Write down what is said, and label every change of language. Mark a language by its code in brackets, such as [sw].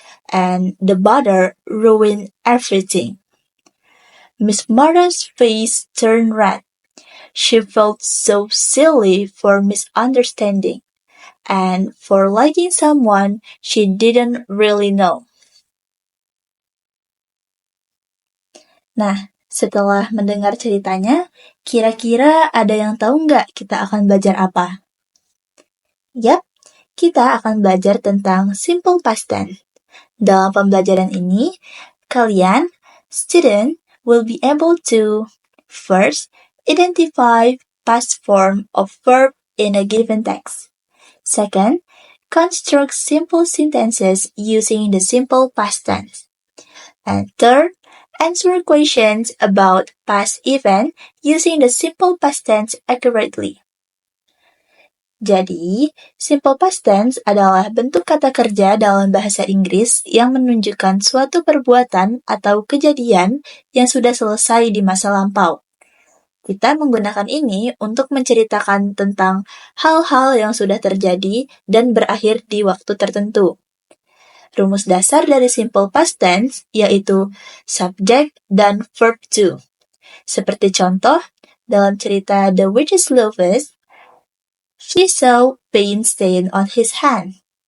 [en] And the butter ruined everything. Miss Martha's face turned red. She felt so silly for misunderstanding and for liking someone she didn't really know. [id] Nah, setelah mendengar ceritanya, kira-kira ada yang tahu nggak kita akan belajar apa? Yap, kita akan belajar tentang simple past tense. Dalam pembelajaran ini, kalian, [en] student, will be able to first, identify past form of verb in a given text. Second, construct simple sentences using the simple past tense. And third, answer questions about past event using the simple past tense accurately. [id] Jadi, simple past tense adalah bentuk kata kerja dalam bahasa Inggris yang menunjukkan suatu perbuatan atau kejadian yang sudah selesai di masa lampau. Kita menggunakan ini untuk menceritakan tentang hal-hal yang sudah terjadi dan berakhir di waktu tertentu. Rumus dasar dari simple past tense yaitu subject dan verb to. Seperti contoh, dalam cerita [en] The Witch's Loves, she saw paint stain on his hand.